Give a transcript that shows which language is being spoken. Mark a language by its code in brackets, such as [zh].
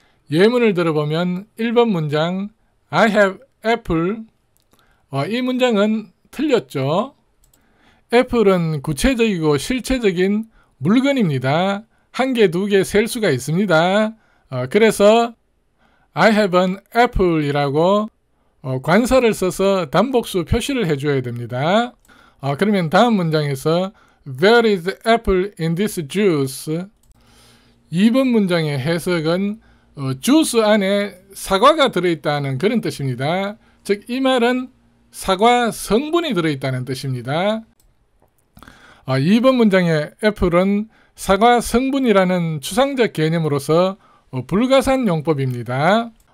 [ko] 예문을 들어보면 1번 문장 [en] I have apple, [ko] 이 문장은 틀렸죠. 애플은 구체적이고 실체적인 물건입니다. 한 개, 두 개 셀 수가 있습니다. 그래서 [en] I have an apple [ko] 이라고 관사를 써서 단복수 표시를 해줘야 됩니다. 그러면 다음 문장에서 [en] There is apple in this juice. [ko] 2번 문장의 해석은 주스 안에 사과가 들어있다는 그런 뜻입니다. 즉 이 말은 사과 성분이 들어있다는 뜻입니다. 2번 문장의 애플은 사과 성분이라는 추상적 개념으로서 불가산 용법입니다.